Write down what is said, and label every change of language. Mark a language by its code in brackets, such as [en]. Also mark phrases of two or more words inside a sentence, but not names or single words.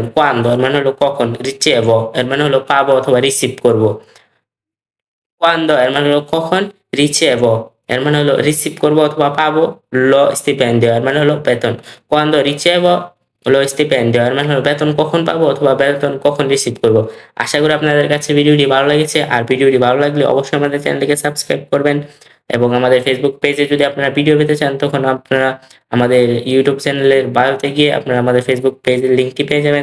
[bn] Quando এর মানে হলো কখন। Ricevo এর মানে হলো পাবো অথবা রিসিভ করব। Quando এর মানে হলো কখন। Ricevo এর মানে হলো রিসিভ করব অথবা পাবো। [it] Lo stipendio [bn] এর মানে হলো বেতন। [it] Quando ricevo lo stipendio [bn] এর মানে হলো বেতন কখন পাবো অথবা বেতন কখন রিসিভ করব। আশা করি আপনাদের কাছে ভিডিওটি ভালো লেগেছে। আর ভিডিওটি ভালো লাগলে অবশ্যই আমাদের চ্যানেলটিকে সাবস্ক্রাইব করবেন এবং আমাদের ফেসবুক পেজে যদি আপনারা ভিডিও পেতে চান তখন আপনারা আমাদের ইউটিউব চ্যানেলের বায়োতে গিয়ে আপনারা আমাদের ফেসবুক পেজের লিঙ্কটি পেয়ে যাবেন।